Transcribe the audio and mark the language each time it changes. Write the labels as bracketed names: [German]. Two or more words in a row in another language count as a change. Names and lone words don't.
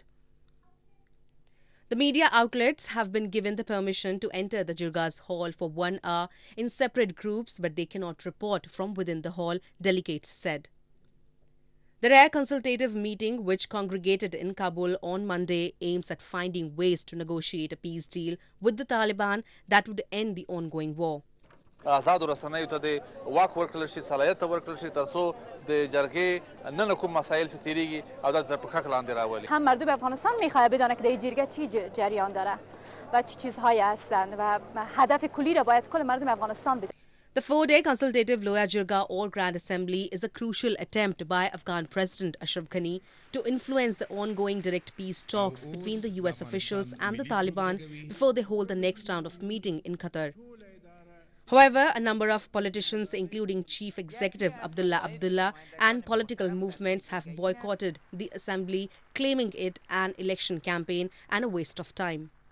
[English] The media outlets have been given the permission to enter the Jirga's hall for 1 hour in separate groups, but they cannot report from within the hall, delegates said. The rare consultative meeting, which congregated in Kabul on Monday, aims at finding ways to negotiate a peace deal with the Taliban that would end the ongoing war. [Pashto] آزاد رسنیو ته د واک ورکړل شي، صلاحیت ورکړل شي ترڅو د جرګې نن کوم مسایل چې تیریږي او د پخک لاندې راولي. [Persian] هم مردم افغانستان میخواد بدونه که در جرگه چی جریان داره و چه چیزهایی هستند و هدف کلی را باید کل مردم افغانستان بدونه. [English] The 4-day consultative Loya Jirga or Grand Assembly is a crucial attempt by Afghan President Ashraf Ghani to influence the ongoing direct peace talks between the US officials and the Taliban before they hold the next round of meeting in Qatar. However, a number of politicians, including Chief Executive Abdullah and political movements, have boycotted the assembly, claiming it an election campaign and a waste of time.